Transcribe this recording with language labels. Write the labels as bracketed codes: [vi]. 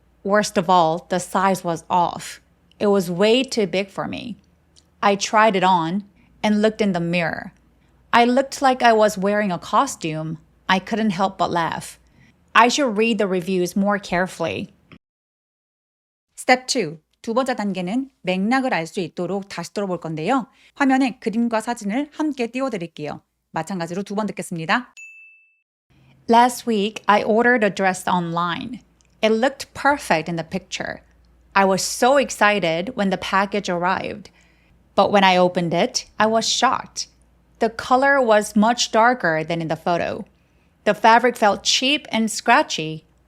[en] Worst of all, the size was off. It was way too big for me. I tried it on and looked in the mirror. I looked like I was wearing a costume. I couldn't help but laugh. I should read the reviews more carefully. Step 2. [ko] 두 번째 단계는 맥락을 알 수 있도록 다시 들어볼 건데요. 화면에 그림과 사진을 함께 띄워드릴게요. 마찬가지로 두 번 듣겠습니다. [en] Last week, I ordered a dress online. It looked perfect in the picture. I was so excited when the package arrived. But when I opened it, I was shocked. The color was much darker than in the photo. The fabric felt cheap and scratchy.